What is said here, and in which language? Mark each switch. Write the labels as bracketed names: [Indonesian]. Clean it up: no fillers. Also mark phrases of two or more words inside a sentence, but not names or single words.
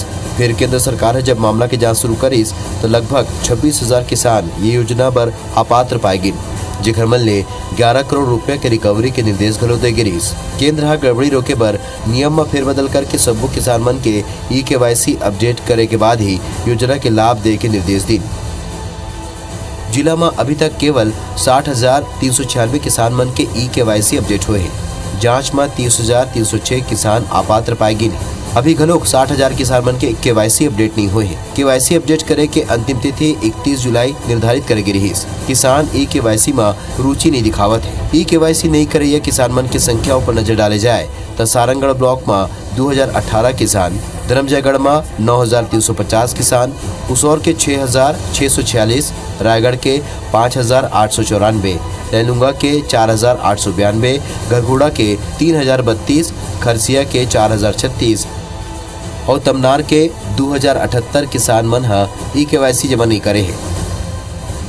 [Chhattisgarhi] फिर केंद्र सरकार जब मामला की जांच शुरू करीस तो लगभग 26,000 किसान ये योजना पर अपात्र पाए गिन, जेकर मन ले 11 करोड़ रुपया के रिकवरी के निर्देश घलो दे गिरीस। केंद्र गड़बड़ी रोके बर नियम में फेरबदल करके सब्बो किसान मन के ई-केवाईसी अपडेट करे के बाद ही योजना के लाभ दे के निर्देश दी। जिला में अभी तक केवल 60,396 किसान मन के ई-केवाईसी अपडेट हुए हैं। जांच में 30,306 किसान अपात्र पाए गिने। अभी घलोक 60,000 किसान मन के केवाईसी अपडेट नहीं हुए हैं। केवाईसी अपडेट करे के अंतिम तिथि 31 जुलाई निर्धारित करेगी रही। किसान ई-केवाईसी में रुचि नहीं दिखावत है। ई-केवाईसी नहीं करे किसान मन की संख्या पर नजर डाले जाए तो सारंगगढ़ ब्लॉक में 2018 किसान, धर्मजयगढ़ में 9,350 किसान, उसौर के 6,646, रायगढ़ के 5,894, लैलूंगा के 4,892, गरगुड़ा के 3,032, खरसिया के 4,036 और तमनार के 2,078 किसान मन ई-केवाईसी जमा नहीं करे है।